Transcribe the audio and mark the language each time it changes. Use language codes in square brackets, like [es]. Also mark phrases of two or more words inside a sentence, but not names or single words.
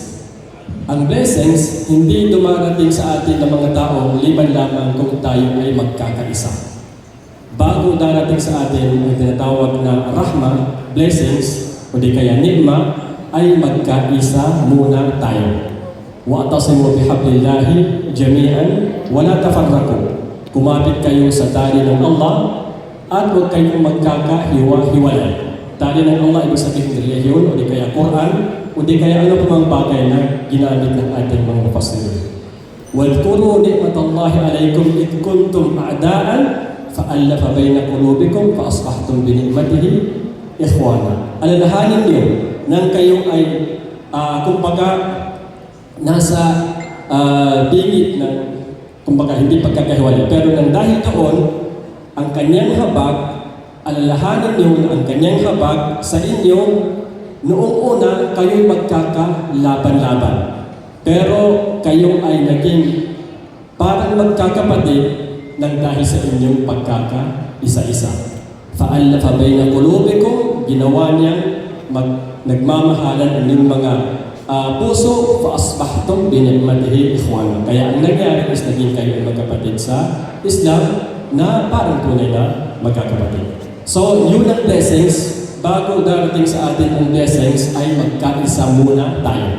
[tl] Ang blessings, hindi dumarating sa atin ng mga tao liban lamang kung tayo ay magkakaisa. Bago darating sa atin ang tinatawag na rahma, blessings, o di kaya ni'ma, ay magkaisa muna tayo. [ar] وَاعْتَصِمُوا بِحَبْلِ اللَّهِ جَمِيعًا وَلَا تَفَرَّقُوا. [tl] Kumapit kayo sa tali ng Allah at huwag kayong magkakahiwa-hiwalay. Tali ng Allah, ibig sabihin relihiyon o di kaya Quran, o di kaya ano pa mga bagay na ginamit ng ating mga mufassirin. [ar] وَاذْكُرُوا نِعْمَةَ اللَّهِ عَلَيْكُمْ إِذْ كُنْتُمْ أَعْدَاءً فَأَلَّفَ بَيْنَ قُلُوبِكُمْ فَأَصْبَحْتُمْ بِنِعْمَتِهِ إِخْوَانًا. [tl] Alalahanin niyo nang kayo ay kumbaga nasa bingit ng kumbaga hindi pagkakahiwalay. Pero nang dahil doon, ang kanyang habag, alalahanin niyo ang kanyang habag sa inyo. Noong una, kayo'y magkakalaban-laban. Pero kayo ay naging parang magkakapatid ng dahil sa inyong pagkaka-isa-isa. [ar] فَأَلَّفَ بَيْنَ قُلُوبِكُمْ, [tl] ginawa niyang nagmamahalan ang inyong mga puso, [ar] فَأَصْبَحْتُمْ بِنِعْمَتِهِ إِخْوَانًا. [tl] Kaya ang nangyari is naging kayo ay magkapatid sa Islam na parang tunay na magkakapatid. So, yun ang blessings. Bago darating sa atin ang blessings ay magkaisa muna tayo.